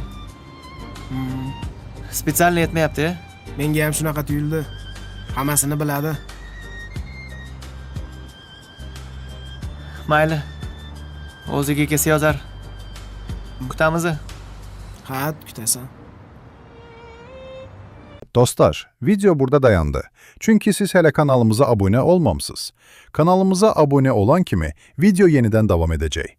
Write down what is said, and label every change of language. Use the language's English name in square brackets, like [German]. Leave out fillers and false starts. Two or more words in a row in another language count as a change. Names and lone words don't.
[Uzbek] Spetsialni aytmayapti. Menga ham shunaqa tuyuldi. Hammasini biladi. Mayli. O'ziga kelsa yozar. Kutamiz. Ha, kutasan. [Turkish] Dostlar, video burada dayandı. Çünkü siz hele kanalımıza abone olmamısınız. Kanalımıza abone olan kimi video yeniden devam edecek.